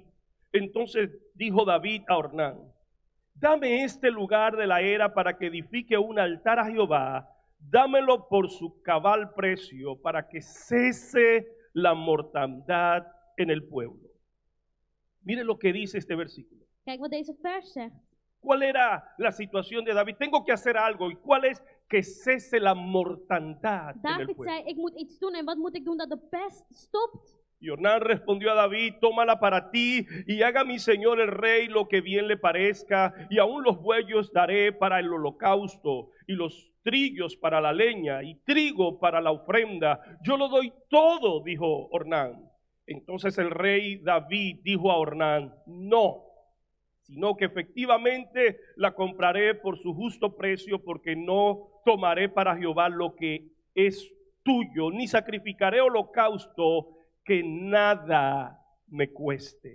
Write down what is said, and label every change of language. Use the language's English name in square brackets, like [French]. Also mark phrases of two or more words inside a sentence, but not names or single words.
[Spanish] Entonces dijo David a Ornán: dame este lugar de la era para que edifique un altar a Jehová, dámelo por su cabal precio, para que cese la mortandad en el pueblo. Mire lo que dice este versículo. [Dutch] Kijk wat deze vers zegt. [Spanish] ¿Cuál era la situación de David? Tengo que hacer algo. ¿Y cuál es? Que cese la mortandad en el [Dutch] David [Spanish] pueblo. [Dutch] zei, ik moet iets doen. En wat moet ik doen dat de pest stopt? [Spanish] Y Ornán respondió a David: tómala para ti y haga mi señor el rey lo que bien le parezca, y aún los bueyos daré para el holocausto, y los trillos para la leña, y trigo para la ofrenda. Yo lo doy todo, dijo Ornán. Entonces el rey David dijo a Ornán: no, sino que efectivamente la compraré por su justo precio, porque no tomaré para Jehová lo que es tuyo, ni sacrificaré holocausto que nada me cueste.